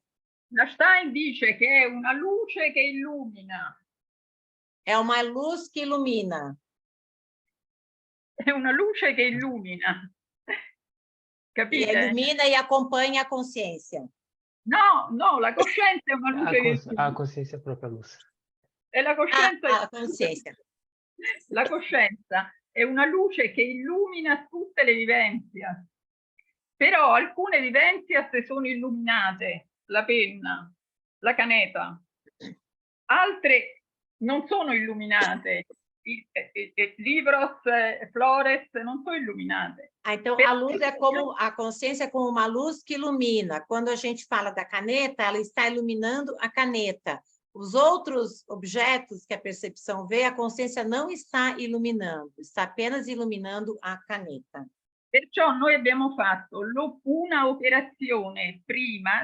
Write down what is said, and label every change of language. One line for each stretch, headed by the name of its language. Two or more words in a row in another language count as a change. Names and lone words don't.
Italian: La Stein dice che è una luce che illumina.
Portuguese: É uma luz que ilumina.
Italian: È una luce che illumina. Capite?
Portuguese: E ilumina e acompanha a consciência.
Italian: No, la coscienza è una luce che illumina.
Portuguese: A consciência é a própria luz.
Italian: E la coscienza
Portuguese: a consciência.
Italian: La coscienza è una luce che illumina tutte le vivenze. Però alcune vivenze sono illuminate, la penna, la caneta. Altre non sono illuminate. Libros, flores non sono illuminate.
Portuguese: Então, a luz é como, a consciência é como uma luz que ilumina. Quando a gente fala da caneta, ela está iluminando a caneta. Os outros objetos que a percepção vê, a consciência não está iluminando, está apenas iluminando a caneta.
Italian: Perciò noi abbiamo fatto una operazione prima